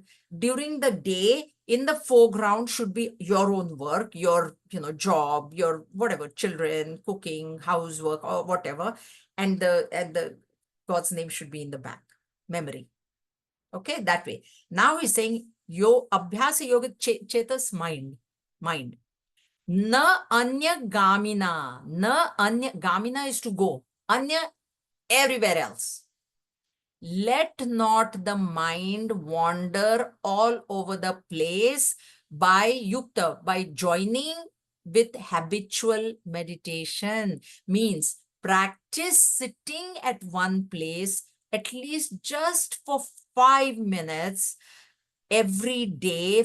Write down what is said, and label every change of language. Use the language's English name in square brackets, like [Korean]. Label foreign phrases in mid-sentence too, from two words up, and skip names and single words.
[English] During the day, in the foreground should be your own work, your, job, your whatever, children, cooking, housework, or whatever. And the God's name should be in the back, memory. Okay, that way. Now he's saying, [Sanskrit] Abhyasa yoga chetas mind. Na anya gamina. Na anya gamina [English] is to go. Anya everywhere else. Let not the mind wander all over the place by yukta, by joining with habitual meditation. Means practice sitting at one place at least just for 5 minutes every day.